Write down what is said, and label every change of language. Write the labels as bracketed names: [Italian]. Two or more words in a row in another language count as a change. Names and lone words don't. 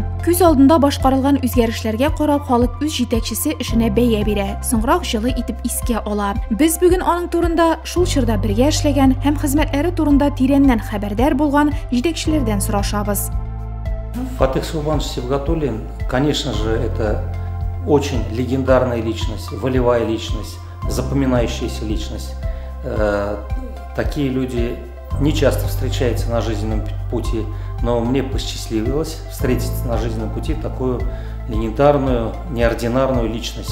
[Tatar] Күз алдында башкарылган үзгәрешләргә карап халык үз җитәкчесе эшенә бәя бирә. Соңрак җылы итеп искә ала. Без бүген аның турында шул чорда бергә эшләгән һәм хезмәтләре турында тирәннән хәбәрдар булган җитәкчеләрдән сорашабыз. Фатих Субханович Сибагатуллин, [Russian] конечно же, это очень легендарная личность, волевая личность, запоминающаяся личность. Такие люди не часто встречаются на жизненном пути, но мне посчастливилось встретить на жизненном пути такую легендарную, неординарную личность.